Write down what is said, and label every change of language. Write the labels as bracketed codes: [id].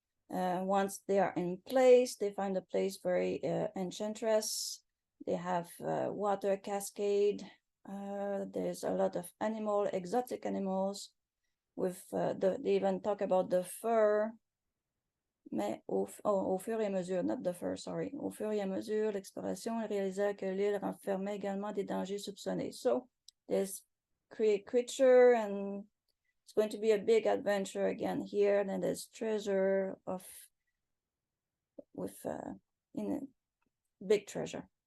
[en] Once they are in place, they find the place very enchantress. They have water cascade. There's a lot of exotic animals. With they even talk about the fur, [fr] mais au fur et à mesure, [en] not the first, sorry. [fr] Au fur et à mesure, l'exploration réalisa que l'île renfermait également des dangers soupçonnés. [en] So, there's creature and it's going to be a big adventure again here. Then there's treasure with in a big treasure.